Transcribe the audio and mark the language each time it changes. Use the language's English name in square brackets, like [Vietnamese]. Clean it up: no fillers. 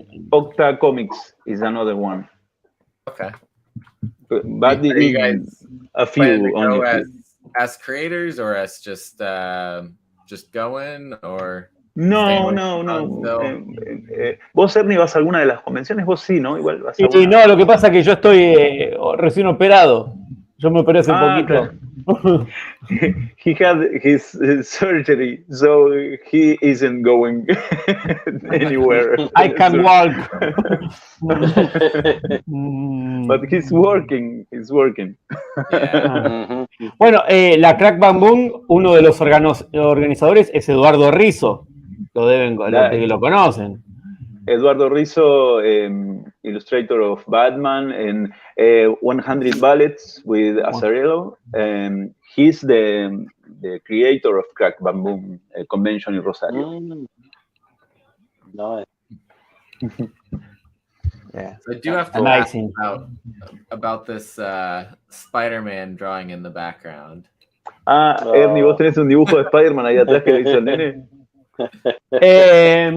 [English] Octa Comics is another one. Okay. But are you guys a few only. As creators or as just going or no. [Spanish] Vos, Ernie, vas a alguna de las convenciones, vos sí, ¿no? Igual vas a sí, no, lo que pasa es que yo estoy recién operado. Yo me operé hace poquito. Claro. [English] He had his surgery, so he isn't going anywhere. I can walk. But he's working. Yeah. [Spanish] Bueno, la Crack Bam Boom, uno de los organizadores es Eduardo Rizzo. Lo conocen. [English] Eduardo Rizzo, illustrator of Batman and 100 Ballets with Azzarello. He's the creator of Crack Bam Boom convention in Rosario. Nice. Yeah. I do have to ask about this Spider-Man drawing in the background. [Spanish] Ernie, vos tenés un dibujo de Spider-Man ahí atrás que le hizo el nene.